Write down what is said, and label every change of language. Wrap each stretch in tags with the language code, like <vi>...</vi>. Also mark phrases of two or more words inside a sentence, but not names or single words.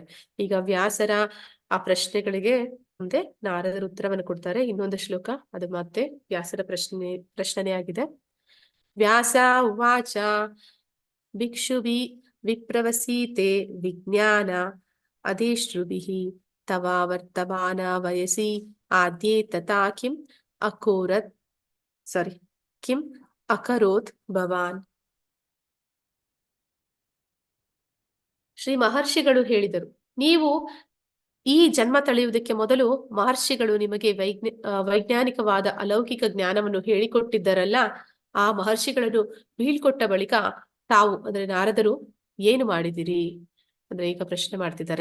<kn>ಈಗ ವ್ಯಾಸರ ಆ ಪ್ರಶ್ನೆಗಳಿಗೆ ಮುಂದೆ ನಾರದರು ಉತ್ತರವನ್ನು ಕೊಡ್ತಾರೆ. ಇನ್ನೊಂದು ಶ್ಲೋಕ, ಅದು ಮತ್ತೆ ವ್ಯಾಸರ ಪ್ರಶ್ನೆ ಆಗಿದೆ.</kn> <sa>ವ್ಯಾಸ ಉವಾಚ ಭಿಕ್ಷುಭಿ ವಿಪ್ರವಸೀತೆ ವಿಜ್ಞಾನ ಅದೇಶ್ರುಭಿಃ ತವ ವರ್ತಮಾನ ವಯಸಿ ಆದ್ಯೇ ತಥಾ ಕಿಂ ಅಕರೋತ್ ಭವಾನ್.</sa> <kn>ಶ್ರೀ ಮಹರ್ಷಿಗಳು ಹೇಳಿದರು, ನೀವು ಈ ಜನ್ಮ ತಳೆಯುವುದಕ್ಕೆ ಮೊದಲು ಮಹರ್ಷಿಗಳು ನಿಮಗೆ ವೈಜ್ಞಾನಿಕವಾದ ಅಲೌಕಿಕ ಜ್ಞಾನವನ್ನು ಹೇಳಿಕೊಟ್ಟಿದ್ದರಲ್ಲ, ಆ ಮಹರ್ಷಿಗಳನ್ನು ಬೀಳ್ಕೊಟ್ಟ ಬಳಿಕ ತಾವು ಅಂದ್ರೆ ನಾರದರು ಏನು ಮಾಡಿದಿರಿ ಅಂದ್ರೆ ಈಗ ಪ್ರಶ್ನೆ ಮಾಡ್ತಿದ್ದಾರೆ.</kn>